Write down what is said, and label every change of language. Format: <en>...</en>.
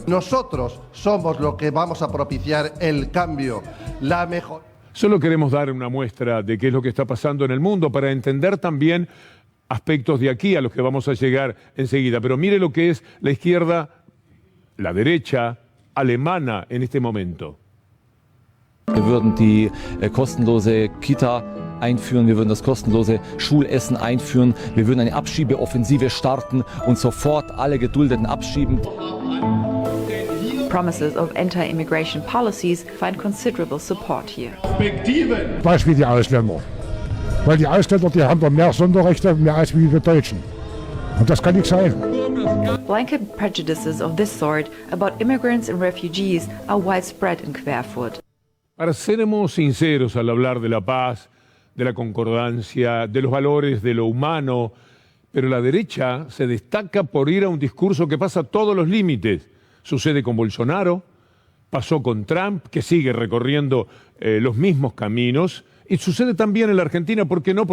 <es>Nosotros somos los que vamos a propiciar el cambio, la mejor. Solo queremos dar una muestra de qué es lo que está pasando en el mundo para entender también aspectos de aquí a los que vamos a llegar enseguida. Pero mire lo que es la izquierda, la derecha alemana en este momento.</es> <de>Wir würden die kostenlose Kita einführen, wir würden das kostenlose Schulessen einführen, wir würden eine Abschiebeoffensive starten und sofort alle Geduldeten abschieben.</de> <en>Promises of anti-immigration policies find considerable support here.</en> <de>Beispiel die Ausländer. Weil die Ausländer, die haben doch mehr Sonderrechte mehr als wir Deutschen. Und das kann nicht sein.</de> <en>Blanket prejudices of this sort about immigrants and refugees are widespread in Querfurt.</en> <es>Para seremos sinceros al hablar de la paz, de la concordancia, de los valores, de lo humano, pero la derecha se destaca por ir a un discurso que pasa todos los límites. Sucede con Bolsonaro, pasó con Trump, que sigue recorriendo los mismos caminos, y sucede también en la Argentina, ¿por qué no?</es>